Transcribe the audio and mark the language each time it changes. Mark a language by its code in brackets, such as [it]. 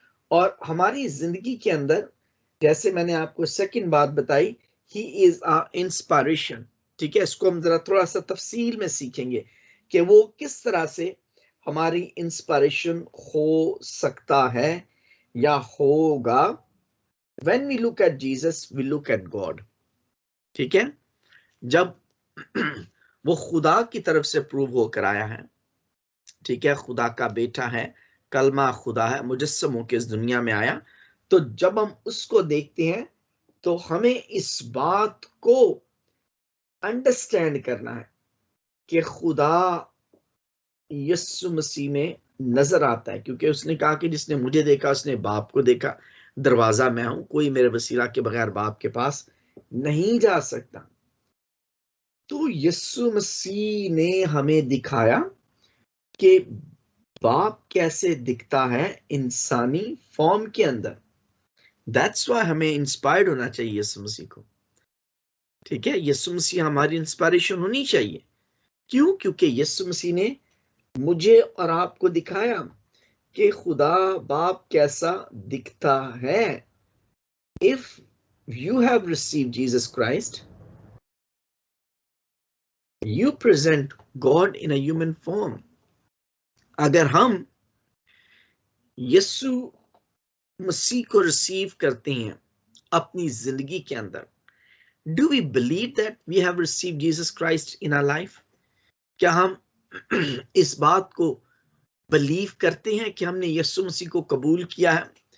[hi] और हमारी जिंदगी के अंदर, जैसे मैंने आपको सेकंड बात बताई, [en] He is a inspiration. [hi] ठीक है, इसको हम जरा थोड़ा सा तफसील में सीखेंगे कि वो किस तरह से हमारी इंस्पायरेशन हो सकता है या होगा। [en] When we look at Jesus, we look at God. [hi] ठीक है, जब वो खुदा की तरफ से प्रूव होकर आया है, ठीक है, खुदा का बेटा है, कलमा खुदा है, मुजस्सम होकर इस दुनिया में आया, तो जब हम उसको देखते हैं तो हमें इस बात को अंडरस्टैंड करना है कि खुदा यीशु मसीह में नजर आता है, क्योंकि उसने कहा कि जिसने मुझे देखा उसने बाप को देखा, दरवाजा मैं हूं, कोई मेरे वसीला के बगैर बाप के पास नहीं जा सकता। तो यीशु मसीह ने हमें दिखाया कि बाप कैसे दिखता है इंसानी फॉर्म के अंदर। [en] that's why [hi] हमें इंस्पायर्ड होना चाहिए यीशु मसीह को। ठीक है, यीशु मसीह हमारी इंस्पायरेशन होनी चाहिए। क्यों? क्योंकि यीशु मसीह ने मुझे और आपको दिखाया कि खुदा बाप कैसा दिखता है। [en] If you have received Jesus Christ, you present God in a human form. [hi] अगर हम यीशु मसीह को रिसीव करते हैं अपनी जिंदगी के अंदर, [en] do we believe that we have received Jesus Christ in our life? [hi] क्या हम इस बात को बिलीव करते हैं कि हमने यीशु मसीह को कबूल किया है?